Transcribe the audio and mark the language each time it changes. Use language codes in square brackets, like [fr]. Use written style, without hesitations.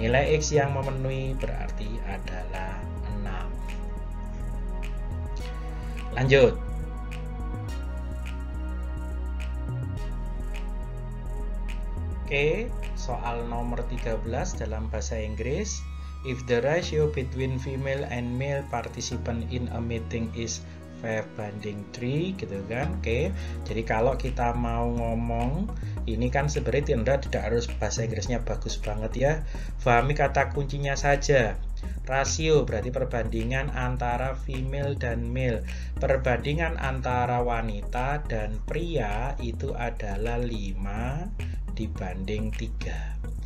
[id] Nilai x yang memenuhi berarti adalah 6. Lanjut. Oke, soal nomor 13 dalam bahasa Inggris. [en] If the ratio between female and male participant in a meeting is 5:3 [id] gitu kan. Oke. Jadi kalau kita mau ngomong, ini kan sebenarnya Anda tidak harus bahasa Inggrisnya bagus banget ya. Pahami kata kuncinya saja. Rasio berarti perbandingan antara female dan male. Perbandingan antara wanita dan pria itu adalah 5 dibanding 3.